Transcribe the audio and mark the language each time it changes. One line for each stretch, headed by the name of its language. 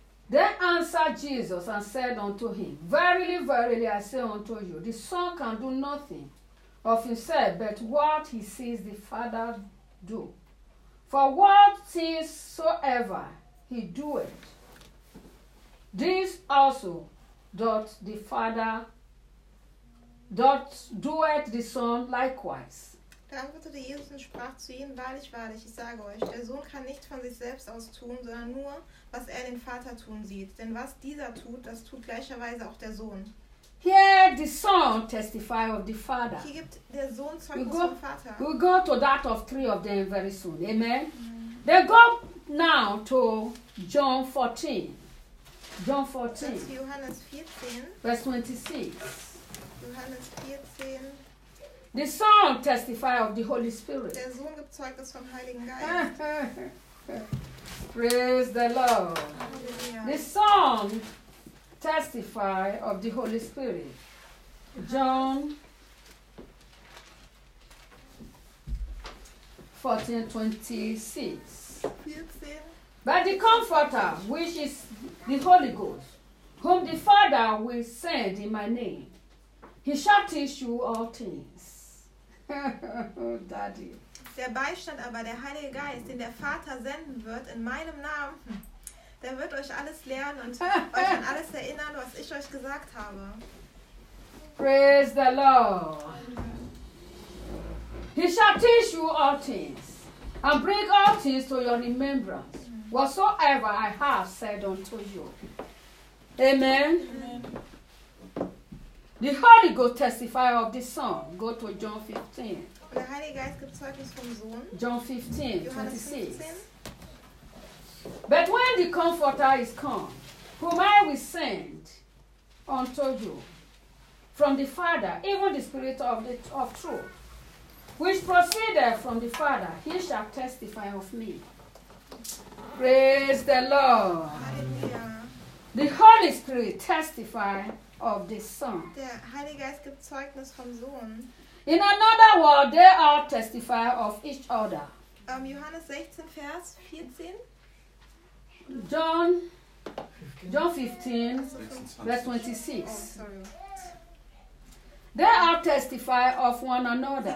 English: Then answered Jesus and said unto him, Verily, verily, I say unto you, the Son can do nothing of himself, but what he sees the Father do. For what things soever he doeth, this also doth the Father, doeth the Son likewise.
German: Da antwortete Jesus und sprach zu ihnen, Wahrlich, wahrlich, ich sage euch, der Sohn kann nicht von sich selbst aus tun, sondern nur, was er den Vater tun sieht. Denn was dieser tut, das tut gleicherweise auch der Sohn.
English: Here the Son testify of the Father.
German: Hier gibt der Sohn Zeugnis vom Vater.
English: We'll go to that of three of them very soon. Amen. They go now to John 14. John 14.
German: Das ist Johannes 14.
English: Verse 26.
German: Johannes 14.
English: The Son testify of the Holy Spirit.
German: Der Sohn gibt Zeugnis vom Heiligen Geist.
English: Praise the Lord.
German: Hallelujah.
English: The Son testify of the Holy Spirit. John 14:26. But the Comforter, which is the Holy Ghost, whom the Father will send in my name, he shall teach you all things. Daddy.
German: Der Beistand aber, der Heilige Geist, den der Vater senden wird in meinem Namen, der wird euch alles lehren und euch an alles erinnern, was ich euch gesagt habe.
English: Praise the Lord. He shall teach you all things. And bring all things to your remembrance, whatsoever I have said unto you. Amen. Amen. The Holy Ghost testify of the Son. Go to John 15.
German: Der Heilige Geist gibt Zeugnis vom Sohn.
English: John 15, 26. But when the Comforter is come, whom I will send unto you from the Father, even the Spirit of truth, which proceeded from the Father, he shall testify of me. Praise the Lord.
German: Hallelujah.
English: The Holy Spirit testify of the Son.
German: Der Heilige Geist gibt Zeugnis vom Sohn.
English: In another word, they all testify of each other.
German: Johannes 16, Vers 14.
English: John 15, verse 26. Oh, sorry. They are testify of one another.